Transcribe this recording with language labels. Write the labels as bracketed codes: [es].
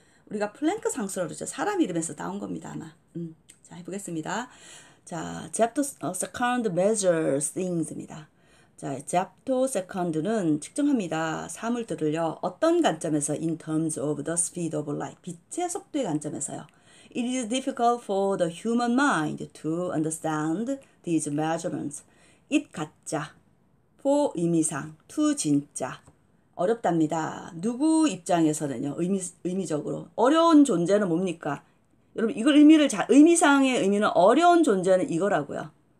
[ko] 우리가 플랭크 상수라고 그러죠. 사람 이름에서 나온 겁니다, 아마. 자, 해보겠습니다. [en] 자, zeptosecond measures things입니다. [ko] 자, zeptosecond는 측정합니다. 사물들을요. 어떤 관점에서? [en] In terms of the speed of light. [ko] 빛의 속도의 관점에서요. [en] It is difficult for the human mind to understand these measurements. [ko] it 가짜, for 의미상, to 진짜. 어렵답니다. 누구 입장에서는요. 의미적으로. 어려운 존재는 뭡니까? 여러분 이걸 의미상의 의미는 어려운 존재는 이거라고요.